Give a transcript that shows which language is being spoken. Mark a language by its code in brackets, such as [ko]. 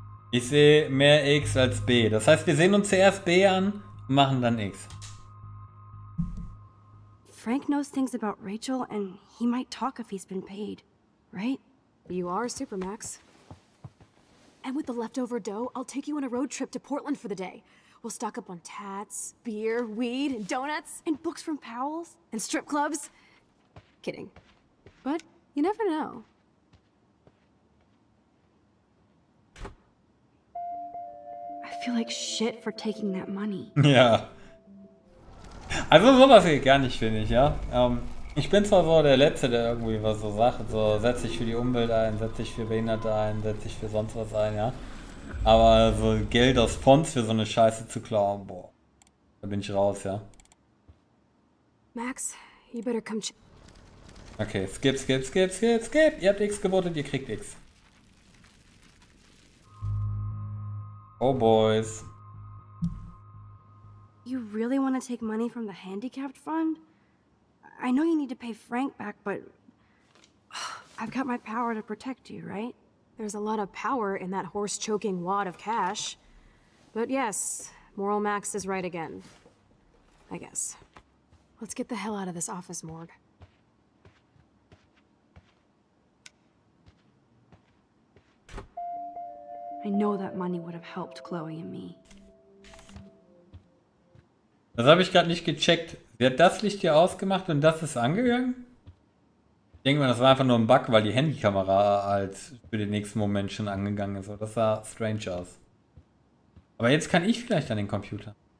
[de] Ich sehe mehr X als B. Das heißt, wir sehen uns zuerst B an und machen dann X. [en] Frank knows things about Rachel and he might talk if he's been paid, right? You are Supermax. And with the leftover dough, I'll take you on a road trip to Portland for the day. We'll stock up on tats, beer, weed, and donuts. And books from Powell's? And strip clubs. Kidding. But you never know. I feel like shit for taking that money. [de] Ja. Also sowas geht gar nicht, finde ich, ja. Ich bin zwar so der Letzte, der irgendwie was so sagt, so setz dich für die Umwelt ein, setz dich für Behinderte ein, setz dich für sonst was ein, ja. Aber so Geld aus Fonds für so eine Scheiße zu klauen, boah. Da bin ich raus, ja. [en] Max, you better come Okay, skip. [de] Ihr habt X gewotet, ihr kriegt X. [en] Oh boys. You really want to take money from the handicapped fund? I know you need to pay Frank back, but I've got my power to protect you, right? There's a lot of power in that horse-choking wad of cash. But yes, Moral Max is right again. I guess. Let's get the hell out of this office morgue. I know that money would have helped Chloe and me. [de] Das habe ich gerade nicht gecheckt. Sie hat das Licht hier ausgemacht und das ist angegangen? Ich denke mal, das war einfach nur ein Bug, weil die Handykamera halt für den nächsten Moment schon angegangen ist. Das sah strange aus. Aber jetzt kann ich vielleicht an den Computer.